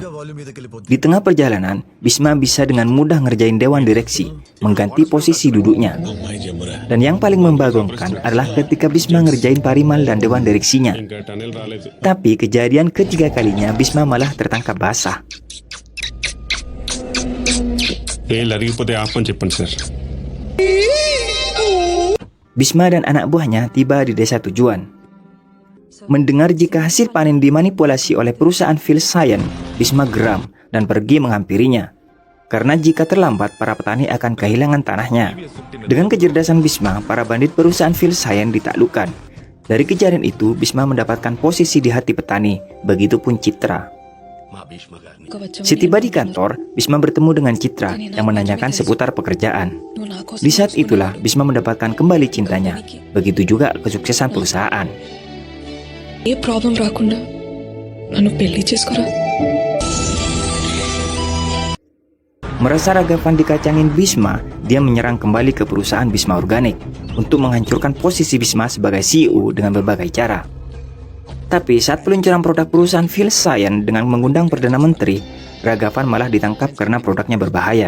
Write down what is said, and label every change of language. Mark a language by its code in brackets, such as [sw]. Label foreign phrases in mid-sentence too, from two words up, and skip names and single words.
[id] Di tengah perjalanan, Bisma bisa dengan mudah ngerjain Dewan Direksi, mengganti posisi duduknya. Dan yang paling membagongkan adalah ketika Bisma ngerjain Parimal dan Dewan Direksinya. Tapi kejadian ketiga kalinya, Bisma malah tertangkap basah. [te] లరిగిపోతే ఆపని చెప్పండి సార్. [id] Bisma dan anak buahnya tiba di desa tujuan. Mendengar jika hasil panen dimanipulasi oleh perusahaan Phil Science, Bisma geram dan pergi menghampirinya. Karena jika terlambat, para petani akan kehilangan tanahnya. Dengan kecerdasan Bisma, para bandit perusahaan Phil Science ditaklukkan. Dari kejadian itu, Bisma mendapatkan posisi di hati petani, begitupun Citra. Setiba di kantor, Bisma bertemu dengan Citra yang menanyakan seputar pekerjaan. Di saat itulah Bisma mendapatkan kembali cintanya. Begitu juga kesuksesan perusahaan. [te] ఏ ప్రాబ్లం రాకుండా నన్ను పెళ్లి చేసుకోరా. [id] Merasa Ragavan dikacangin Bisma, dia menyerang kembali ke perusahaan Bisma Organic untuk menghancurkan posisi Bisma sebagai CEO dengan berbagai cara. Tapi saat peluncuran produk perusahaan Phil Science dengan mengundang Perdana Menteri, Ragavan malah ditangkap karena produknya berbahaya.